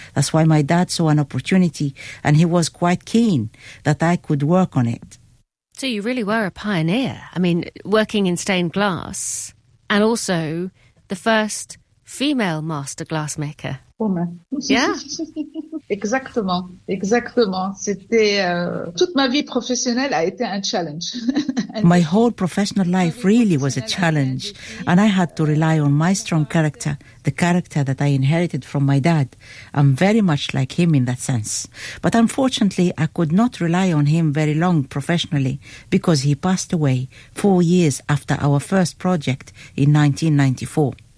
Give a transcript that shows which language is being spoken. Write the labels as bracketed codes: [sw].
[en] That's why my dad saw an opportunity, and he was quite keen that I could work on it. So you really were a pioneer. I mean, working in stained glass, and also the first female master glassmaker. Woman. Yeah. [fr] Exactement, exactement. Toute ma vie professionnelle a été un challenge. [en] My whole professional life really was a challenge, and I had to rely on my strong character, the character that I inherited from my dad. I'm very much like him in that sense. But unfortunately, I could not rely on him very long professionally because he passed away 4 years after our first project in 1994.